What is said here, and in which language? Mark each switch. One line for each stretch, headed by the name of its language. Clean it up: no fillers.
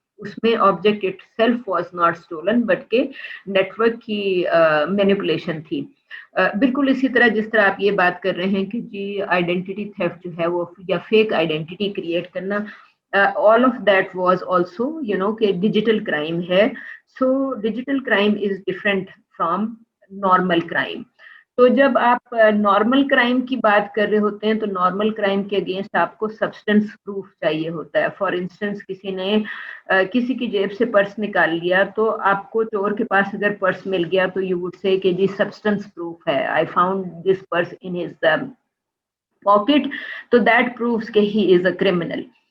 Urdu: اس میں
English: object itself was not stolen
Urdu: بلکہ network کی مینیپولیشن تھی. بالکل اسی طرح جس طرح آپ یہ بات کر رہے ہیں کہ جی آئیڈینٹی تھیفٹ جو ہے وہ یا فیک آئیڈینٹی کریٹ کرنا,
English: all of that was also
Urdu: کہ ڈیجیٹل کرائم ہے.
English: So digital crime is different from normal crime.
Urdu: تو جب آپ نارمل کرائم کی بات کر رہے ہوتے ہیں تو نارمل کرائم کے اگینسٹ آپ کو سبسٹنس پروف چاہیے ہوتا ہے. فار انسٹنس کسی نے کسی کی جیب سے پرس نکال لیا تو آپ کو چور کے پاس اگر پرس مل گیا تو
English: you would say
Urdu: کہ جی سبسٹنس پروف ہے,
English: I found this purse in his pocket,
Urdu: تو
English: That proves کہ he is a criminal.